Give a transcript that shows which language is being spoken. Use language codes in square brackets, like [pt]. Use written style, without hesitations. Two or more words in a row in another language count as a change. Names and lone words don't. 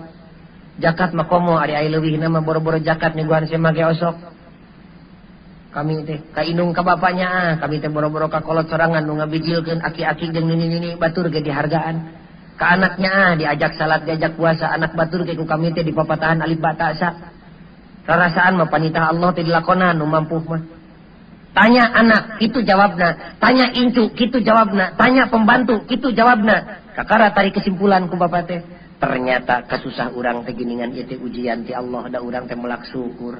[su] Zakat mah komo ari aya leuwihna mah boro-boro zakat nyuguhan sia make osok. Kami teh ka indung ka bapaknya kami teh boro-boro ka kolot sorangan nu ngabijilkeun aki-aki jeung nini-nini batur ge dihargaan. Ka anaknya diajak salat diajak puasa anak batur ge ku kami teh dipapatahan alif ba ta sa. Rarasaan mah panitah Allah teh dilakonan nu mampu mah. Tanya anak, kitu jawabna. Tanya incu, kitu jawabna. Tanya pembantu, kitu jawabna. Kakara tarik kesimpulan ku bapak teh. Ternyata kasusah urang teh geuningan ieu teh ujian ti Allah da urang teh melak syukur.